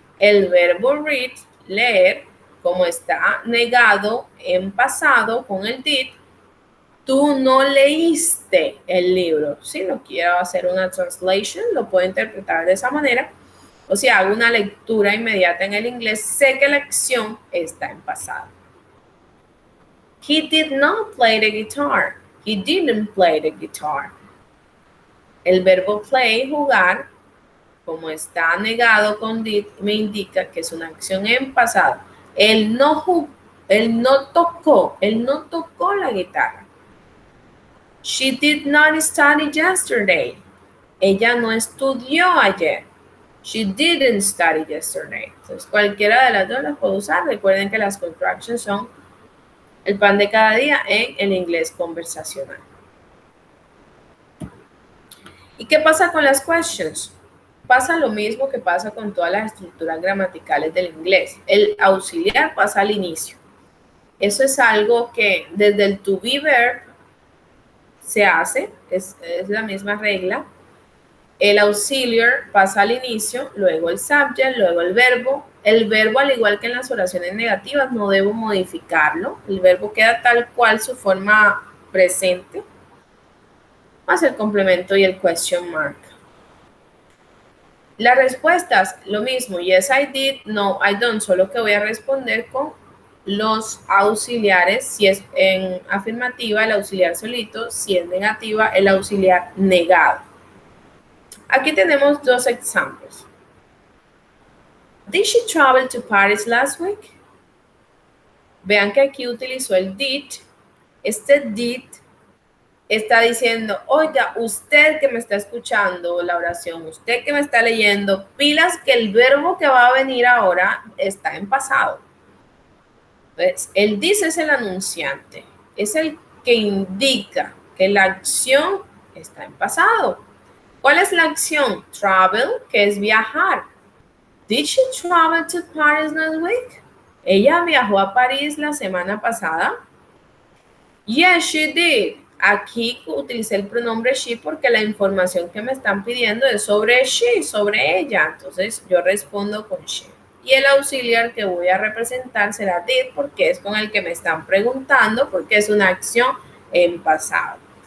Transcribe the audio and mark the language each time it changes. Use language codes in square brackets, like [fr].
[es] El verbo read, leer, como está negado en pasado con el did, tú no leíste el libro. Si no quiero hacer una translation, lo puedo interpretar de esa manera. O si hago una lectura inmediata en el inglés, sé que la acción está en pasado. [en] He did not play the guitar. He didn't play the guitar. [es] El verbo play, jugar, como está negado con did, me indica que es una acción en pasado. Él no tocó la guitarra. [en] She did not study yesterday. [es] Ella no estudió ayer. [en] She didn't study yesterday. [es] Entonces, cualquiera de las dos las puedo usar. Recuerden que las contractions son el pan de cada día en el inglés conversacional. ¿Y qué pasa con las questions? Pasa lo mismo que pasa con todas las estructuras gramaticales del inglés. El auxiliar pasa al inicio. Eso es algo que desde el to be verb se hace, es la misma regla. El auxiliar pasa al inicio, luego el subject, luego el verbo. El verbo, al igual que en las oraciones negativas, no debo modificarlo. El verbo queda tal cual su forma presente, más el complemento y el question mark. Las respuestas, lo mismo, [en] yes I did, no I don't, [es] solo que voy a responder con los auxiliares, si es en afirmativa, el auxiliar solito, si es negativa, el auxiliar negado. Aquí tenemos 2 ejemplos. [en] Did she travel to Paris last week? [es] Vean que aquí utilizó el did. Este did está diciendo, oiga, usted que me está escuchando la oración, usted que me está leyendo, pilas que el verbo que va a venir ahora está en pasado. Entonces, el this es el anunciante, es el que indica que la acción está en pasado. ¿Cuál es la acción? Travel, que es viajar. [en] Did she travel to Paris last week? [es] ¿Ella viajó a París la semana pasada? [en] Yes, she did. [es] Aquí utilicé el pronombre she porque la información que me están pidiendo es sobre she, sobre ella. Entonces yo respondo con she. Y el auxiliar que voy a representar será did porque es con el que me están preguntando porque es una acción en pasado.